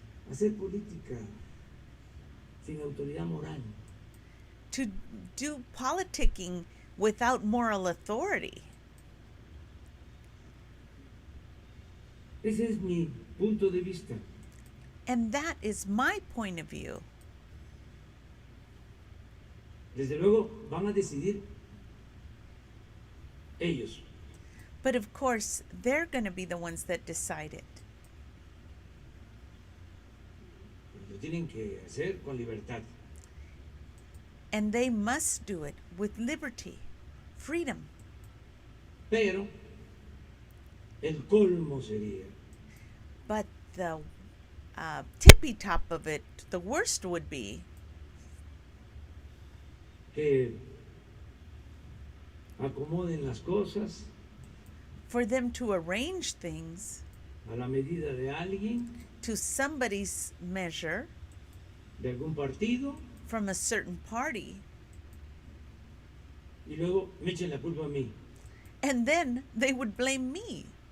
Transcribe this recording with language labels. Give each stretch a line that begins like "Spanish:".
Spanish: Hacer política sin autoridad moral.
English: To do politicking without moral authority.
Spanish: Ese es mi punto de vista.
English: And that is my point of view.
Spanish: Desde luego van a decidir ellos.
English: But of course, they're going to be the ones that decide it.
Spanish: Lo tienen que hacer con libertad.
English: And they must do it with liberty, freedom.
Spanish: Pero el colmo sería
English: But the tippy top of it, the worst would be
Spanish: que acomoden las cosas
English: for them to arrange things
Spanish: a la medida de alguien,
English: to somebody's measure
Spanish: de algún partido,
English: from a certain party,
Spanish: y luego me echen la culpa a mí.
English: and then they would blame me